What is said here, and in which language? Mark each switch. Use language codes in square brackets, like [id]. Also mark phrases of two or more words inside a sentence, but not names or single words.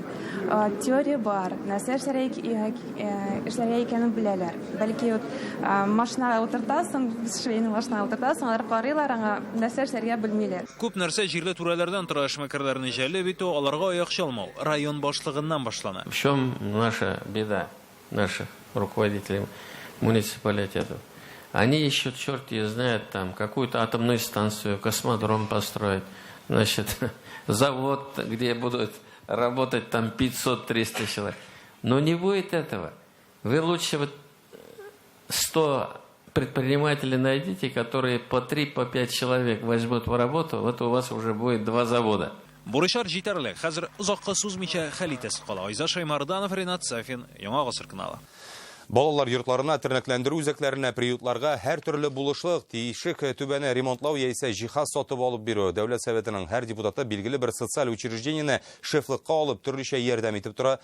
[tt] Теория бар, нәрсә эшләргә икәнен беләләр. Бәлки машинага утыртасың, швейный машинага утыртасың, алар карыйлар, аңа нәрсә эшләргә белмиләр. Күп нәрсә җирле түрәләрдән тора эшмәкәрләрне җәлеп итү, аларга аяк чалмау район башлыгыннан башлана. [ru] В чем наша беда наших руководителей муниципалитетов? Они ищут, черт ее знает, там какую-то атомную станцию, космодром построить, значит, завод, где будут работать там 500-300 человек. Но не будет этого. Вы лучше вот 100 предпринимателей найдите, которые по 3-5 человек возьмут в работу, вот у вас уже будет 2 завода. [tt] Бурышлар җитәрлек. Хәзер озакка сузмыйча хәл итәсе кала. Айзат Шаймарданов, Ренат Сафин, Яңа Гасыр каналы. Балалар йортларына, тернәкләндерү үзәкләренә, приютларга һәр төрле булышлык, тиешек түбәне ремонтлау яисә җиһаз сатып алып бирү. Дәүләт советының һәр депутаты билгеле бер социаль учреждениене шефлыкка алып, төрлечә ярдәм итеп тора.